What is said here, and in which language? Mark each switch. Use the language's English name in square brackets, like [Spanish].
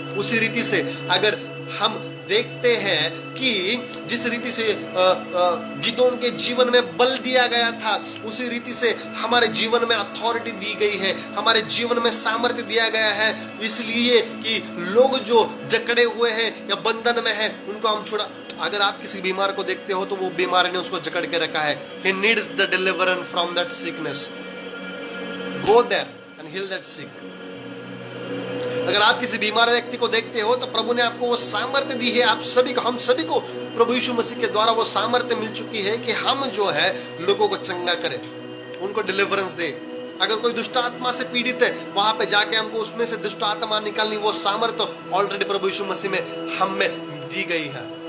[Hindi] उसी रीति से अगर हम देखते हैं कि जिस रीति से गिदोन के जीवन में बल दिया गया था, उसी रीति से हमारे जीवन में अथॉरिटी दी गई है, हमारे जीवन में सामर्थ्य दिया गया है, इसलिए कि लोग जो जकड़े हुए हैं या बंधन में हैं उनको हम छुड़ा। अगर आप किसी बीमार को देखते हो तो वो बीमार ने उसको जकड़ के रखा है। [English] He needs the deliverance from that sickness. Go there and heal that sick. [Hindi] अगर आप किसी बीमार व्यक्ति को देखते हो तो प्रभु ने आपको वो सामर्थ्य दी है। आप सभी को, हम सभी को प्रभु यीशु मसीह के द्वारा वो सामर्थ्य मिल चुकी है कि हम जो है लोगों को चंगा करें, उनको डिलीवरेंस दे। अगर कोई दुष्ट आत्मा से पीड़ित है, वहां पे जाके हमको उसमें से दुष्ट आत्मा निकालनी, वो सामर्थ्य ऑलरेडी प्रभु यीशु मसीह में हम में दी गई है।